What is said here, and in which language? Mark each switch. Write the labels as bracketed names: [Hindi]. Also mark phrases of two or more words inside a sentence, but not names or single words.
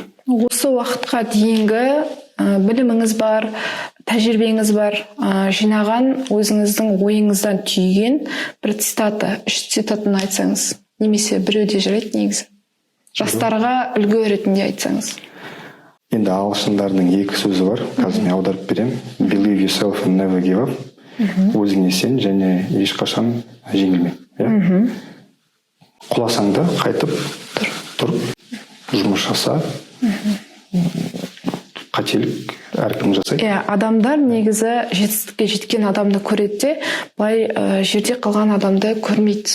[Kazakh] Осы уақытқа дейінгі біліміңіз бар, тәжірибеңіз бар, жинаған өзіңіздің ойыңыздан түйген бір цитата, 3 цитатын айтсаңыз, немесе біреуде жарайды негізі. Жастарға үлгі ретінде айтсаңыз. Енді ағылшындардың 2 сөзі бар, қазір мен аударып беремін. [English] Believe yourself and never give up. [Kazakh] Өзіңе сен және ешқашан жеңілме. Құласаң да қайтып тұрып, жұмыс жаса. Қателік әркім жасайды. Адамдар негізі жетістікке жеткен адамды көреді де, былай жерде қалған адамды көрмейді.